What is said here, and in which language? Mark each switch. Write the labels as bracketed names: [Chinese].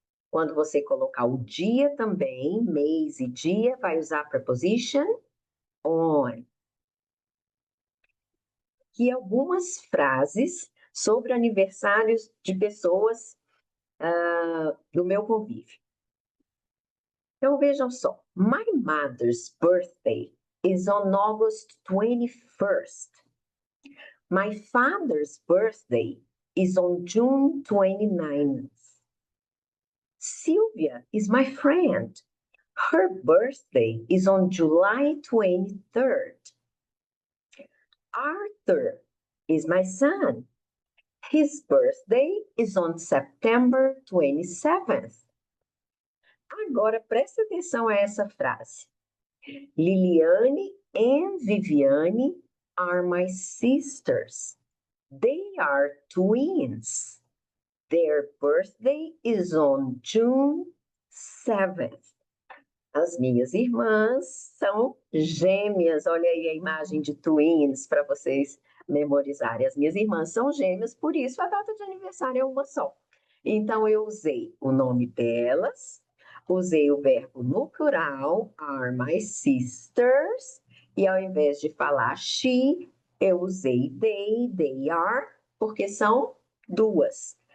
[Portuguese] Quando você colocar o dia também, mês e dia, vai usar a preposition on. E algumas frases sobre aniversários de pessoas do meu convívio. Então vejam só. [English] My mother's birthday is on August 21st. My father's birthday is on June 29th. Sylvia is my friend. Her birthday is on July 23rd. Arthur is my son. His birthday is on September 27th. [Portuguese] Agora preste atenção a essa frase. [English] Liliane and Viviane are my sisters. They are twins. Their birthday is on June 7th. [Portuguese] As minhas irmãs são gêmeas. Olha aí a imagem de twins para vocês memorizarem. As minhas irmãs são gêmeas, por isso a data de aniversário é uma só. Então, eu usei o nome delas, usei o verbo no plural, [English] are my sisters, [Portuguese] e ao invés de falar she, eu usei [English] they are, [Portuguese] porque são duas.